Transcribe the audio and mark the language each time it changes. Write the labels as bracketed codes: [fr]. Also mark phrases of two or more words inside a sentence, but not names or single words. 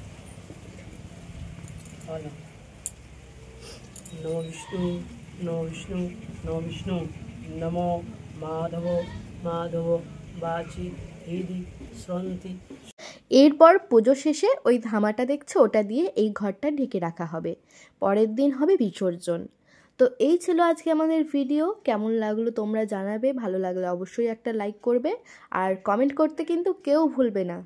[sa] नमो विष्णु नमो विष्णु नमो विष्णु नमो माधव माधव बाची हृदि श्रंति। [bn] এরপর পুজো শেষে ওই ধামাটা দেখছো ওটা দিয়ে এই ঘরটা ঢেকে রাখা হবে। পরের দিন হবে বিসর্জন। তো এই ছিল আজকে আমাদের ভিডিও। কেমন লাগলো তোমরা জানাবে, ভালো লাগলে অবশ্যই একটা লাইক করবে আর কমেন্ট করতে কিন্তু কেউ ভুলবে না।